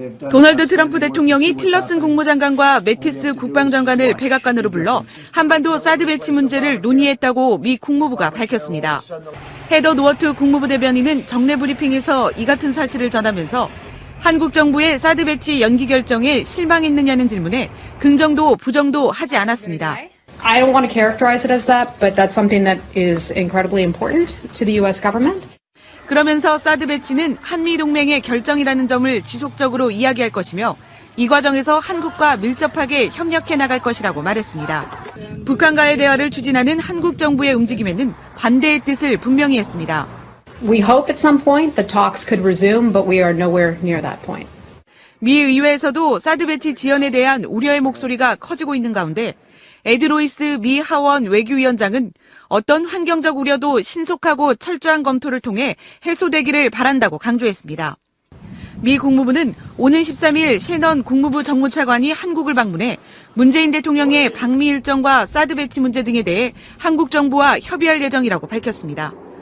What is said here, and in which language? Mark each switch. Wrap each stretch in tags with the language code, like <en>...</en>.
<ko>도널드 트럼프 대통령이 틸러슨 국무장관과 매티스 국방장관을 백악관으로 불러 한반도 사드 배치 문제를 논의했다고 미 국무부가 밝혔습니다. 헤더 노어트 국무부 대변인은 정례 브리핑에서 이 같은 사실을 전하면서 한국 정부의 사드 배치 연기 결정에 실망했느냐는 질문에 긍정도 부정도 하지 않았습니다.</ko> <en>I don't want to characterize it as that, but that's something that is incredibly important to the U.S. government.</en> <ko>그러면서 사드 배치는 한미동맹의 결정이라는 점을 지속적으로 이야기할 것이며 이 과정에서 한국과 밀접하게 협력해 나갈 것이라고 말했습니다. 북한과의 대화를 추진하는 한국 정부의 움직임에는 반대의 뜻을 분명히 했습니다.</ko> <en>We hope at some point the talks could resume, but we are nowhere near that point.</en> <ko>미 의회에서도 사드 배치 지연에 대한 우려의 목소리가 커지고 있는 가운데 에드 로이스 미 하원 외교위원장은 어떤 환경적 우려도 신속하고 철저한 검토를 통해 해소되기를 바란다고 강조했습니다. 미 국무부는 오는 13일 셰넌 국무부 정무차관이 한국을 방문해 문재인 대통령의 방미 일정과 사드 배치 문제 등에 대해 한국 정부와 협의할 예정이라고 밝혔습니다.</ko>